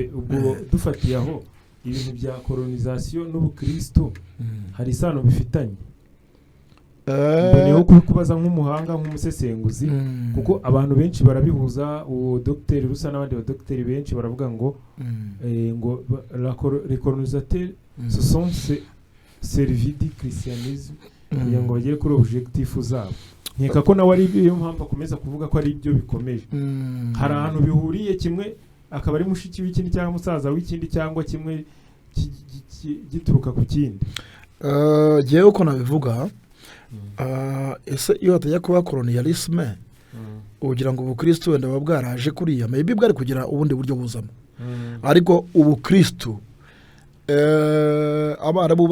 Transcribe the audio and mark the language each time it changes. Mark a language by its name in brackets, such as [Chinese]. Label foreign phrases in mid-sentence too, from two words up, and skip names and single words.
[Kinyarwanda] Ubwo dufatiye aho ibintu bya colonisation n'ubukristo hari isano bifitanye. Mboneyeho kubikubaza nk'umuhanga nk'umusesenguzi, kuko abantu benshi barabihuza. Uwo Dr. Rusa n'abandi ba Dr. benshi baravuga ngo ngo [French] les colonisateurs se sont servis du christianisme [Kinyarwanda] kugira ngo bagere kuri objectif zabo. Nkeka ko nawe ari iyo mpamvu akomeza kuvuga ko ari ibyo bikomeje. Hari ahantu bihuriye, kimwe akaba ari mushiki w'ikindi cyangwa musaza w'ikindi, cyangwa kimwe gituruka ku kindi. Jewe uko nabivuga, ese iyo hatajya kuba colonialisme ugira ngo ubukristo wenda buba bwaraje kuriya maybe bwari kugira ubundi buryo buzamo ariko ubukristo abarabu